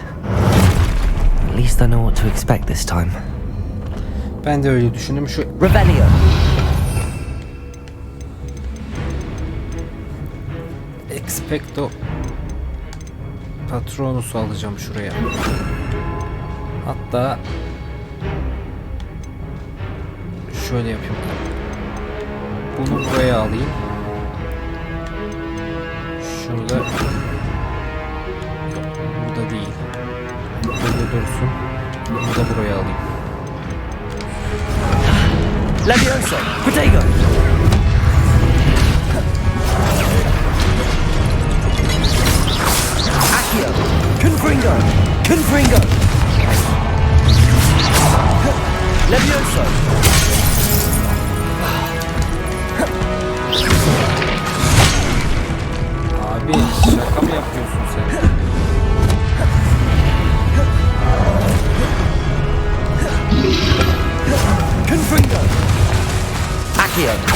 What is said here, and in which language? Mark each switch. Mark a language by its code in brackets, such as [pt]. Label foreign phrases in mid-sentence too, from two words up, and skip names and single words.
[en] At least I know what to expect this time. [tr] Ben de öyle düşündüm. Şu Revelio. Expecto Patronus'u alacağım şuraya. Hatta şöyle yapayım. Bunu buraya alayım. Şurada yok, burada değil. Burada dursun. Bunu da buraya alayım. Levioso. Protego. Accio. Confringo. Confringo. Levioso. Abi şaka mı yapıyorsun sen? Confringo. Accio.